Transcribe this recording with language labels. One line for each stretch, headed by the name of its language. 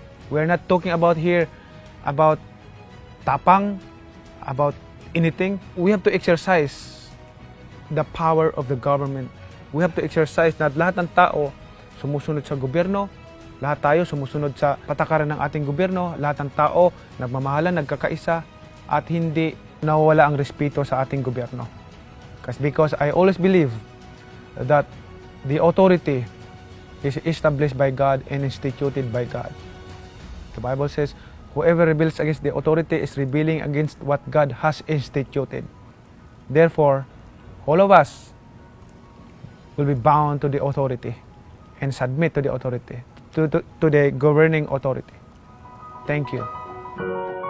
English: We're not talking about here about tapang, about anything. We have to exercise the power of the government. We have to exercise
Filipino: na lahat ng tao sumusunod sa gobyerno, lahat tayo sumusunod sa patakaran ng ating gobyerno, lahat ng tao nagmamahalan, nagkakaisa, at hindi nawawala ang respeto sa ating gobyerno.
English: Because I always believe that the authority is established by God and instituted by God. The Bible says, whoever rebels against the authority is rebelling against what God has instituted. Therefore, all of us will be bound to the authority and submit to the authority, to the governing authority. Thank you.